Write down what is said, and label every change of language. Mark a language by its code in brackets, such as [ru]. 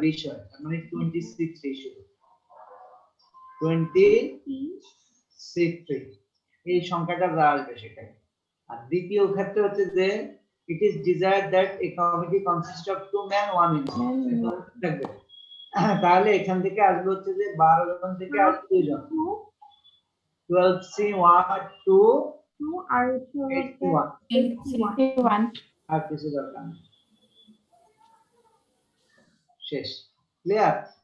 [bn] 20 হয়, তার মানে 26 রেশিও 26 এই সংখ্যাটা যা আসবে সেটাই। আর দ্বিতীয় ক্ষেত্রে হচ্ছে যে [en] it is desired that a committee consists of 2 men 1 woman, [bn] থাকবে। তাহলে এখান থেকে আসবে হচ্ছে যে 12 জন থেকে আসবে 2 জন, 12C 1 2 আর হচ্ছে 81 81 আর কিছু দরকার নেই, শেষ। ক্লিয়ার?